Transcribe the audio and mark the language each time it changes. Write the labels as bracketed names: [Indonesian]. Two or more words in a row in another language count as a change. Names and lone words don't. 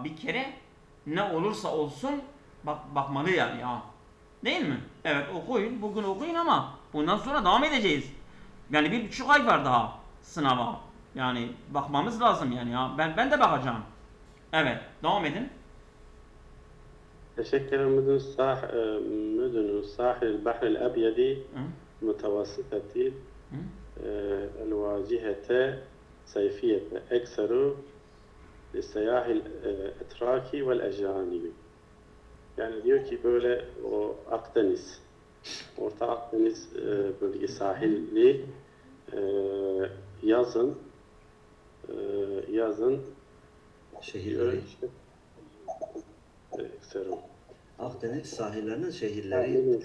[Turkish] Bir kere ne olursa olsun bakmalı yani ya. Değil mi? Evet okuyun. Bugün okuyun ama bundan sonra devam edeceğiz. Yani 1,5 ay var daha sınava. Yani bakmamız lazım yani ya. Ben de bakacağım. Evet devam edin. [Arabic] تشكل مدن ساحل البحر الأبيض متوسطة الواجهة صيفية أكثر للسياح الأتراك والأجانب. [Turkish] Yani diyor ki böyle o Akdeniz, Orta Akdeniz bölge sahilli yazın Şehirleri. Akdeniz sahillerinin şehirleri.